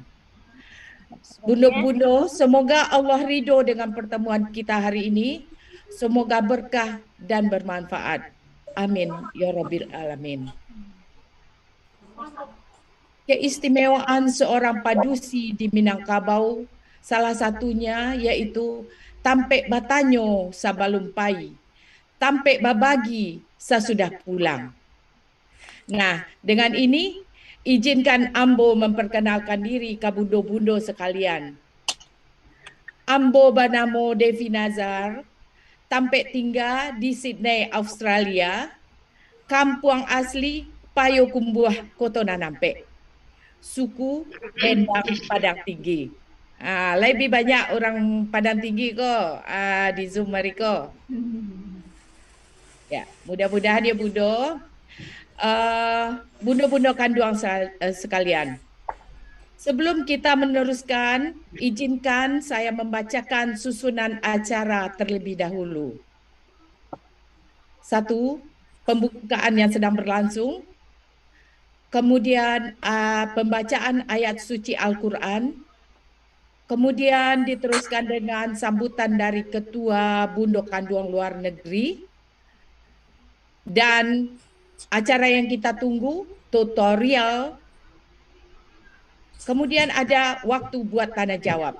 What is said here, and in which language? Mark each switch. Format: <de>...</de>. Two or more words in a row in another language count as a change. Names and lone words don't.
<id>Bundo-bundo, semoga Allah ridho dengan pertemuan kita hari ini. Semoga berkah dan bermanfaat. Amin.</id> <ar>يا رب العالمين.</ar> <id>Keistimewaan seorang padusi di Minangkabau, salah satunya yaitu</id> <min>tampek batanyo sabalum pai, tampek babagi</min> <id>sesudah pulang. Nah, dengan ini izinkan Ambo memperkenalkan diri ke bundo-bundo sekalian.</id> <min>Ambo banamo Devi Nazar, tampek tinggal di Sydney,</min> <id>Australia, kampung asli Payokumbuh, Kota Nampek. Suku Endang Padang Tinggi. Lebih banyak orang Padang Tinggi kok di Zoom mereka. Ya, mudah-mudahan ya Budo. Bundo-bundo kanduang sekalian. Sebelum kita meneruskan, izinkan saya membacakan susunan acara terlebih dahulu. Satu, pembukaan yang sedang berlangsung. Kemudian pembacaan ayat suci Al-Quran, kemudian diteruskan dengan sambutan dari Ketua Bundo Kandung Luar Negeri, dan acara yang kita tunggu, tutorial, kemudian ada waktu buat tanya jawab.</id>